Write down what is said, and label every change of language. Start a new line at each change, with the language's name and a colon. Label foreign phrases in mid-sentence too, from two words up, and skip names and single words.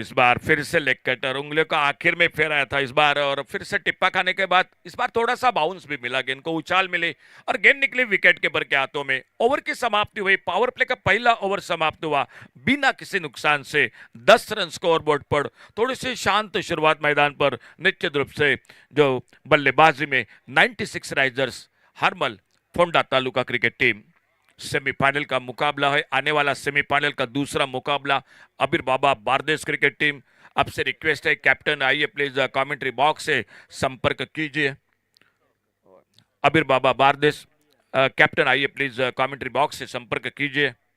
Hindi: इस बार फिर से
English: leg cutter
Hindi: उंगलियों का आखिर में फेराया था इस बार और फिर से टिप्पा खाने के बाद इस बार थोड़ा सा बाउंस भी मिला, गेंद को उछाल मिली और गेंद निकली
English: wicket keeper
Hindi: के हाथों में। ओवर की समाप्ति हुई,
English: power play
Hindi: का पहला ओवर समाप्त हुआ बिना किसी नुकसान से। 10 रन
English: score board
Hindi: पर, थोड़ी सी शांत शुरुआत मैदान पर। निश्चित रूप से जो बल्लेबाजी में 96 राइजर्स हरमल फोंडा तालुका क्रिकेट टीम सेमीफाइनल का मुकाबला है। आने वाला सेमीफाइनल का दूसरा मुकाबला अबीर बाबा बारदेस क्रिकेट टीम। आपसे रिक्वेस्ट है, कैप्टन आइए प्लीज
English: commentary box
Hindi: से संपर्क कीजिए। अबीर बाबा बारदेस कैप्टन आइए प्लीज
English: commentary box
Hindi: से संपर्क कीजिए।